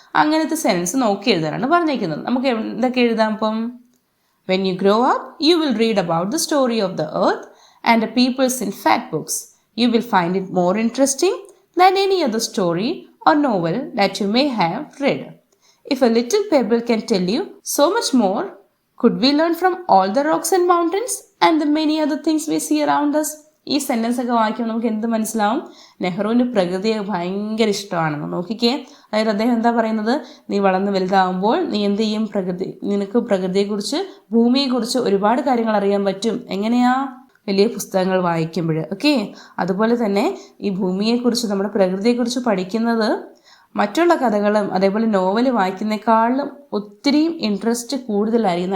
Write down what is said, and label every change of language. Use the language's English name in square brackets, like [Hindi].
[Malayalam] അങ്ങനത്തെ സെൻസ് നോക്കി എഴുതാനാണ് പറഞ്ഞിരിക്കുന്നത്. നമുക്ക് എന്തൊക്കെ എഴുതാം? [English] ഇപ്പം when you grow up you will read about the story of the earth and the peoples in fact books. You will find it more interesting than any other story or novel that you may have read. If a little pebble can tell you so much more, could we learn from all the rocks and mountains and the many other things we see around us? [Malayalam] ഈ sentence ഒക്കെ വായിക്കുമ്പോൾ നമുക്ക് എന്ത് മനസ്സിലാവും? നെഹ്റുവിന് പ്രകൃതിയെ ഭയങ്കര ഇഷ്ടമാണെന്ന്. നോക്കിക്കേ, അതായത് അദ്ദേഹം എന്താ പറയുന്നത്? നീ വളർന്ന് വലുതാകുമ്പോൾ നീ എന്ത് ചെയ്യും? നിനക്ക് പ്രകൃതിയെക്കുറിച്ച്, ഭൂമിയെക്കുറിച്ച് ഒരുപാട് കാര്യങ്ങൾ അറിയാൻ പറ്റും. എങ്ങനെയാ? വലിയ പുസ്തകങ്ങൾ വായിക്കുമ്പോൾ. ഓക്കെ. അതുപോലെ തന്നെ ഈ ഭൂമിയെക്കുറിച്ച്, നമ്മുടെ പ്രകൃതിയെക്കുറിച്ച് പഠിക്കുന്നത് മറ്റുള്ള കഥകളും അതേപോലെ നോവൽ വായിക്കുന്നേക്കാളും ഒത്തിരിയും ഇൻട്രസ്റ്റ് കൂടുതലായിരിക്കും.